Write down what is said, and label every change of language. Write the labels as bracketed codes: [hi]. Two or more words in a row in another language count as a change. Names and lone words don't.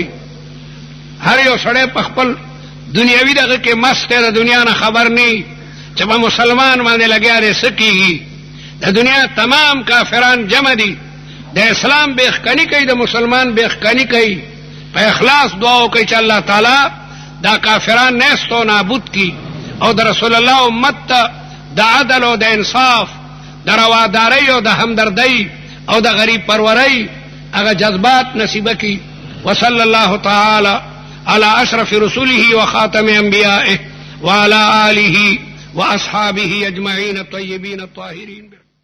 [ps] هر یو سړی په خپل دنیاوي دغه کې مست دی، د دنیا نه خبر نه چې په مسلمان باندې لګیا دی څه کېږي. د دنیا تمام کافران جمع دي، د اسلام بیخکنی کوي، د مسلمان بیخکنی کوي. په اخلاص دعا وکړئ چې الله تعالی دا کافران نیست و نابود کی، او د رسول الله امت ته د عدل او د انصاف، د روادارۍ او د همدردۍ او د غریب پرورۍ هغه جذبات نصیبه کی. [ar] وصلی الله تعالی علی اشرف رسوله وخاتم انبیائه وعلى آله واصحابه اجمعین الطیبین الطاهرین.